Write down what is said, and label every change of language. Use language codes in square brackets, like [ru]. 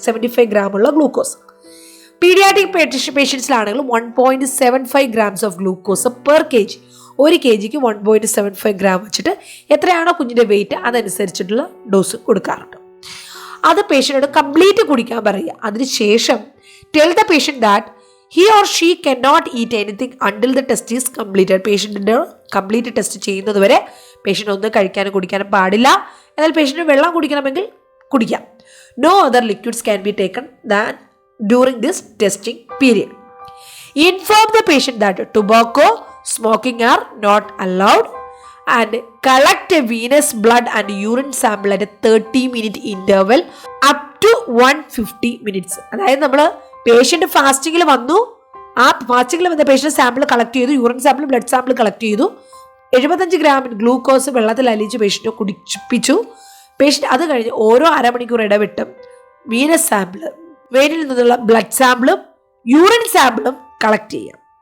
[ml] 75 gram ഉള്ള glucose. Paediatric പേഷ്യൻസിലാണെങ്കിൽ [en] 1.75 grams of glucose per kg. [ml] 1 kgക്ക് 1.75 gram വെച്ചിട്ട് എത്രയാണോ കുഞ്ഞിൻ്റെ വെയിറ്റ് അതനുസരിച്ചിട്ടുള്ള ഡോസ് കൊടുക്കാറുണ്ട്. അത് പേഷ്യൻറ്റിനോട് കംപ്ലീറ്റ് കുടിക്കാൻ പറയുക. അതിനുശേഷം [en] Tell the patient that he or she cannot eat anything until the test is completed. [ml] പേഷ്യൻറ്റിൻ്റെ complete test ചെയ്യുന്നത് വരെ പേഷ്യൻ്റ് ഒന്നും കഴിക്കാനും കുടിക്കാനും പാടില്ല. എന്നാൽ പേഷ്യൻറ്റ് വെള്ളം കുടിക്കണമെങ്കിൽ കുടിക്കാം. [en] No other liquids can be taken than during this testing period. Inform the patient that tobacco, smoking are not allowed and collect a venous blood and urine sample at a 30-minute interval up to 150 minutes. [ml] അതായത് നമ്മൾ patient ഫാസ്റ്റിങ്ങിൽ വന്നു, ആ ഫാസ്റ്റിങ്ങിൽ വന്ന patient sample collect ചെയ്തു, urine sample blood sample collect ചെയ്തു, 75 gram glucose വെള്ളത്തിൽ അലിയിച്ച് patient കുടിപ്പിച്ചു. Patient അത് കഴിഞ്ഞ് ഓരോ അരമണിക്കൂർ ഇടവിട്ടും വീനസ് സാമ്പിൾ, വെയിനിൽ നിന്നുള്ള ബ്ലഡ് സാമ്പിളും യൂറിൻ സാമ്പിളും കളക്ട് ചെയ്യാം.